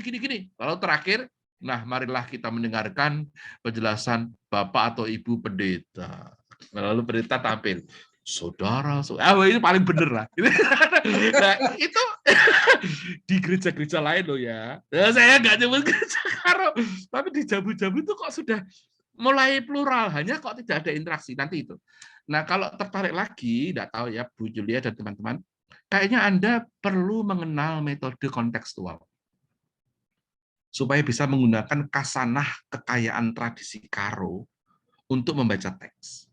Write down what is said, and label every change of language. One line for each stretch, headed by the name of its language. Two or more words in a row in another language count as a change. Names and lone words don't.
Indonesian: Lalu terakhir, nah marilah kita mendengarkan penjelasan Bapak atau Ibu Pendeta. Lalu pendeta tampil. Saudara, ini paling bener lah. Nah, itu di gereja-gereja lain loh ya. Nah, saya nggak nyebut gereja Karo, tapi di jabu-jabu itu kok sudah mulai plural, hanya kok tidak ada interaksi nanti itu. Nah, kalau tertarik lagi, nggak tahu ya Bu Julia dan teman-teman, kayaknya Anda perlu mengenal metode kontekstual supaya bisa menggunakan kasanah kekayaan tradisi Karo untuk membaca teks.